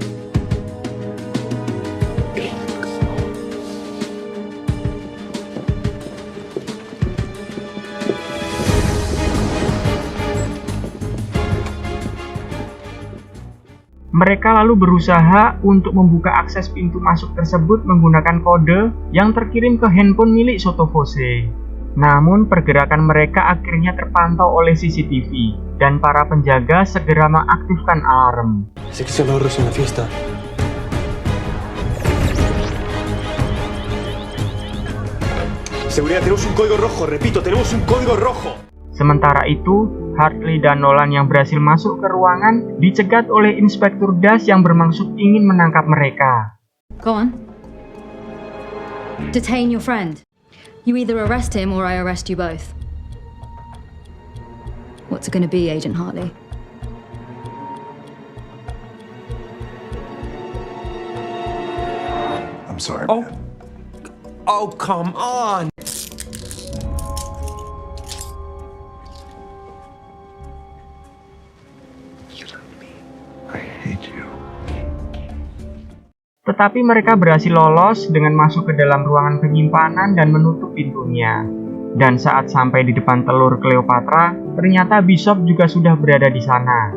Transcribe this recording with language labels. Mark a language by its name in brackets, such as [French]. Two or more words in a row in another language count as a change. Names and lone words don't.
[Indonesian] Mereka lalu berusaha untuk membuka akses pintu masuk tersebut menggunakan kode yang terkirim ke handphone milik Sotofose. Namun pergerakan mereka akhirnya terpantau oleh CCTV dan para penjaga segera mengaktifkan alarm. [Spanish] Seguridad, tenemos un código rojo, repito, tenemos un código rojo. [Indonesian] Sementara itu, Hartley dan Nolan yang berhasil masuk ke ruangan dicegat oleh Inspektur Das yang bermaksud ingin menangkap mereka. [English] Go on. Detain your friend. You either arrest him or I arrest you both. What's it gonna be, Agent Hartley? I'm sorry. Oh. man. Oh, come on. I hate you. [Indonesian] Tetapi mereka berhasil lolos dengan masuk ke dalam ruangan penyimpanan dan menutup pintunya. Dan saat sampai di depan telur Cleopatra, ternyata Bishop juga sudah berada di sana.